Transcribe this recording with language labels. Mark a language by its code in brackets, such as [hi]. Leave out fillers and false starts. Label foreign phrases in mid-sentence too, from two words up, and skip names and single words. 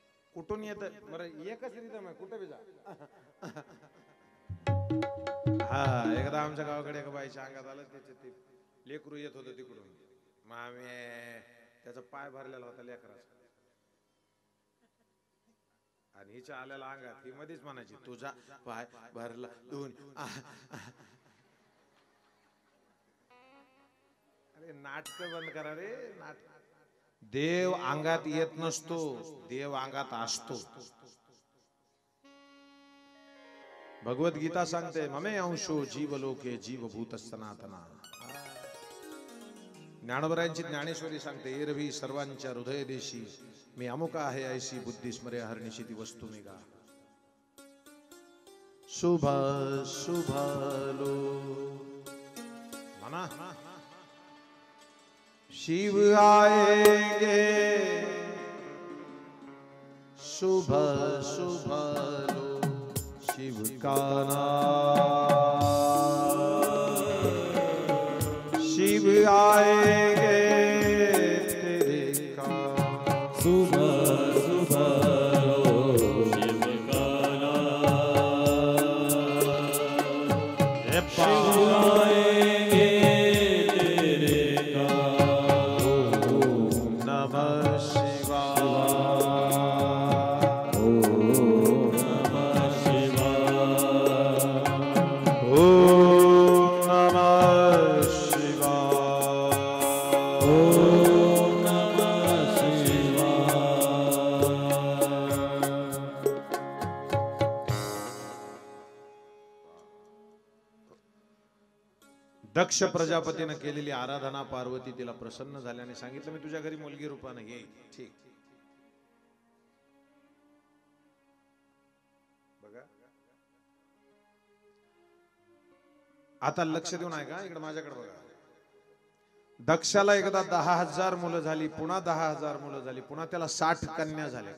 [mr] कुठून येत बरं एकच रिदम आहे कुठे बी जा. हा एकदा आमच्या गावाकडे एका बाईच्या अंगात आलं त्याचे ते लेकरू येत होतं तिकडून मामे त्याचा पाय भरलेला होता लेकराचा आणि हिच्या आलेला अंगात ही मध्येच म्हणायची तुझा पाय भरला दोन. अरे नाटक बंद करा रे नाटक. देव अंगात येत नसतो देव अंगात असतो. भगवद्गीता सांगते [sa] ममे अंशो जीवलोके जीवभूत सनातना. [mr] ज्ञानोबरायांची ज्ञानेश्वरी सांगते एरवी सर्वांच्या हृदय देशी मी अमुक आहे ऐशी बुद्धी स्मरे हरनिशी ती वस्तू निघा. [hi] शुभ शुभालो म्हणा शिव आएंगे शुभ शुभालो शिव का नाम शिव आएंगे तेरे काम. सुबह सुबह शिव का नाम शिव आएंगे तेरे काम. [sa] ओम नमः शिवाय. ओम नमः शिवाय. ओम नमः शिवाय. ओम नमः शिवाय. [mr] दक्ष प्रजापतीने केलेली आराधना पार्वती तिला प्रसन्न झाल्याने सांगितलं मी तुझ्या घरी मुलगी रूपाने येईल. ठीक बघा आता लक्ष देऊन आहे का इकडे माझ्याकडे बघा. दक्षाला एकदा 10,000 मुलं झाली पुन्हा 10,000 मुलं झाली पुन्हा त्याला 60 कन्या झाल्या.